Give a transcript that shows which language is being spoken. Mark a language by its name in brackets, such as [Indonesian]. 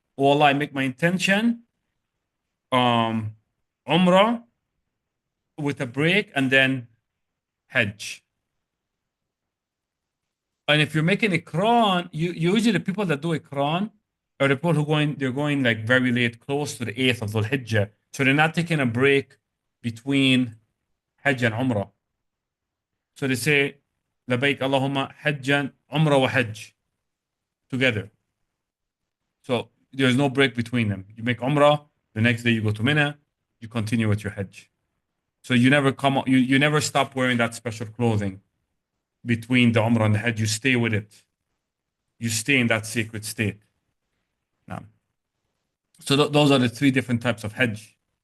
[English] Oh Allah, I make my intention, umrah with a break and then hajj. And if you're making ikran, usually the people that do ikran are the people they're going like very late, close to the 8th of Dhul Hijjah. So they're not taking a break between hajj and umrah. So they say, [Arabic] لبيك اللهم حجا عمرة وحج [English] together. So there's no break between them. You make umrah, the next day you go to Mina, you continue with your hajj. So you never you never stop wearing that special clothing between the umrah and the hajj. You stay with it. You stay in that sacred state. Now, so those are the three different types of hajj.